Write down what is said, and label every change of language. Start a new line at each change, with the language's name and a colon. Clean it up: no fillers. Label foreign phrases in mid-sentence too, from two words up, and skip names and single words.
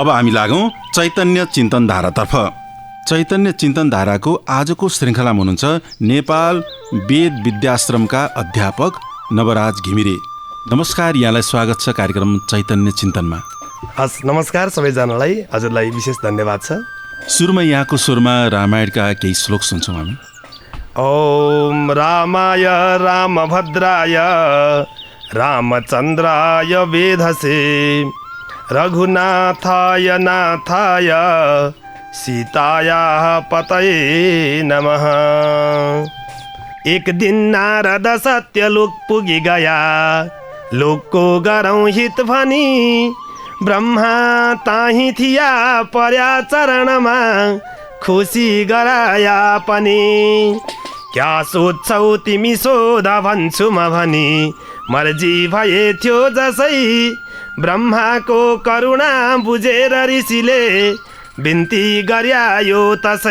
Nepali: अब हामी लागौँ चैतन्य चिन्तन धारातर्फ। चैतन्य चिन्तन धाराको आजको श्रृङ्खलामा हुनुहुन्छ नेपाल वेद विद्याश्रमका अध्यापक नवराज घिमिरे। नमस्कार, यहाँलाई स्वागत छ कार्यक्रम चैतन्य चिन्तनमा। हस्, नमस्कार सबैजनालाई, हजुरलाई विशेष धन्यवाद छ। सुरुमा यहाँको स्वरमा रामायणका केही श्लोक सुन्छौँ हामी।
Sanskrit: ओम रामाय रामभद्राय रामचन्द्राय वेधसे रघुनाथाय नाथाय सीतायाः पतये नमः।
Nepali: एक दिन नारद सत्यलोक पुगी गया, लोकको गरौँ हित भनी, ब्रह्मा ताही थिया पर्या चरणमा, खुसी गराया पनि। क्या सोध्छौ तिमी सोध भन्छु म भनी, मर्जी भए थियो जसै, ब्रह्माको करुणा बुझेर ऋषिले बिन्ती गर्यायो तसै।